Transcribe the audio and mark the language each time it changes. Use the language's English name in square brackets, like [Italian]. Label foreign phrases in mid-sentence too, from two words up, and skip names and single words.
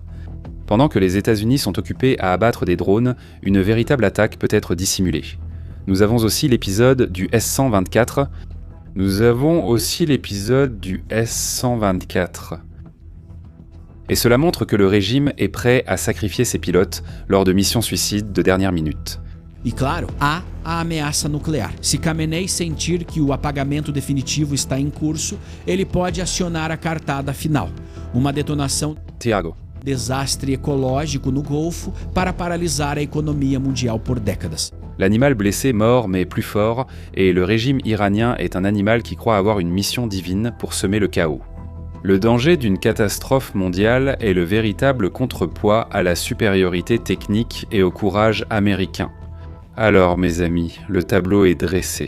[French] Pendant que les États-Unis sont occupés à abattre des drones, une véritable attaque peut être dissimulée. Nous avons aussi l'épisode du S-124. Et cela montre que le régime est prêt à sacrifier ses pilotes lors de missions suicides de dernière minute. [Portuguese] E claro, há a ameaça nuclear. Se Khamenei sentir que o apagamento definitivo está em curso, ele pode acionar a cartada final. Uma detonação Thiago. Desastre ecológico no Golfo para paralisar a economia mundial por décadas. [French] L'animal blessé mord mais plus fort, et le régime iranien est un animal qui croit avoir une mission divine pour semer le chaos. Le danger d'une catastrophe mondiale est le véritable contrepoids à la supériorité technique et au courage américain. Alors, mes amis, le tableau est dressé.